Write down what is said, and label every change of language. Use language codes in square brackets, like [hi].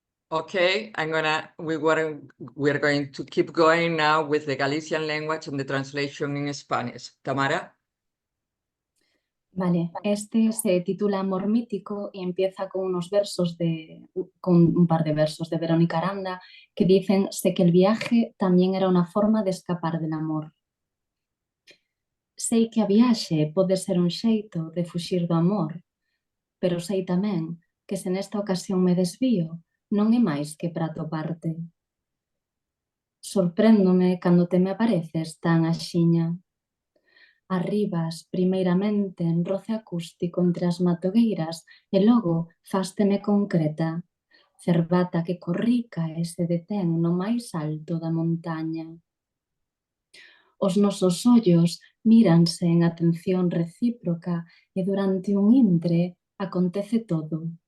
[en] Okay, we're going to keep going now with the Galician language and the translation in Spanish. Tamara. [es] Vale, este se titula Amor Mítico y empieza con un par de versos de Verónica Aranda que dicen: sé que el viaje también era una forma de escapar del amor. [gl] Sei que a viaxe pode ser un xeito de fuxir do amor, pero sei tamén que se nesta ocasión me desvío, non é máis que para toparte. Sorpréndome cando te me apareces tan axiña. Arribas primeiramente en roce acústico entre as matogueiras e logo fásteme concreta, cervata que corrica e se detén no máis alto da montaña. Os nosos ollos míranse en atención recíproca e durante un intre acontece todo.